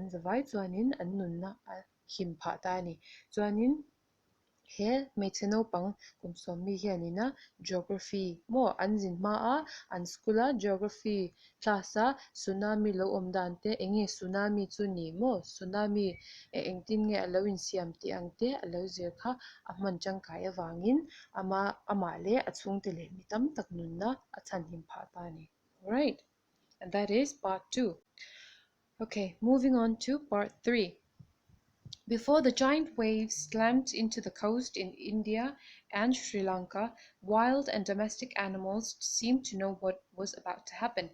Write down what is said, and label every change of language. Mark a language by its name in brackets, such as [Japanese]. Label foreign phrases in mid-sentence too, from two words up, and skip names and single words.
[Mizo] zawai chuanin an nun na a him phah ta ni chuanin he hmeichhe naupang kum mi hianina geography mo an zin hma a an skula [English] geography class [Mizo] a tsunami lo awm dan te enge tsunami chu ni mo tsunami engtin nge alo insiam ti ang te alo zir kha a hman tangkai awangin ama le a chung te le mi tam tak nun na a chan him phah ta ni [English] alright and that is part 2. Okay, moving on to part 3. Before the giant waves slammed into the coast in India and Sri Lanka, wild and domestic animals seemed to know what was about to happen.